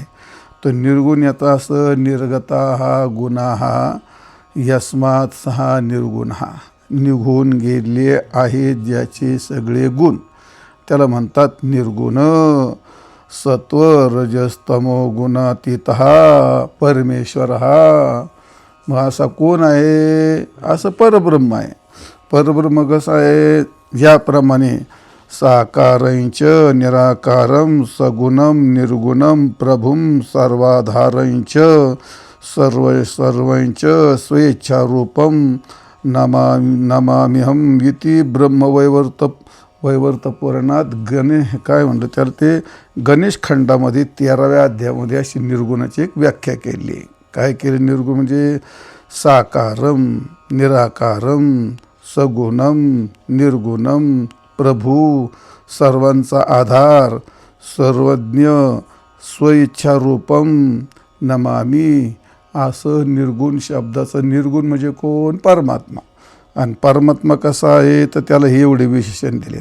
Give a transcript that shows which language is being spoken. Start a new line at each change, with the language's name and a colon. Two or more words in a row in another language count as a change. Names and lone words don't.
Marathi: तर निर्गुण याचा असं
Sanskrit: निर्गता हा गुणा हा यस्मात सहा
Marathi: निर्गुण हा, निघून गेले आहे ज्याचे सगळे गुण त्याला म्हणतात निर्गुण. सत्व रजस्तमो गुणातीत हा परमेश्वर हा. मग असा कोण आहे, असं परब्रह्म आहे. परब्रह्म कसं आहे, याप्रमाणे
Sanskrit: साकारंच निराकारं सगुणं निर्गुणं प्रभुं सर्वाधारंच सर्वंच स्वेच्छारूपं नमाम्यहं
Marathi: इति वैवर्त पुराणात काय म्हणलं त्याला, ते गणेश खंडामध्ये 13व्या अध्यायामध्ये अशी निर्गुणाची एक व्याख्या केली आहे. काय केली, निर्गुण म्हणजे
Sanskrit: साकारं निराकारं सगुणं निर्गुणं प्रभू,
Marathi: सर्वांचा आधार, सर्वज्ञ, स्वइच्छारूपम नमामी, असं निर्गुण शब्दाचं निर्गुण म्हणजे कोण? परमात्मा. आणि परमात्मा कसा आहे तर त्याला हे एवढे विशेषण दिलेत.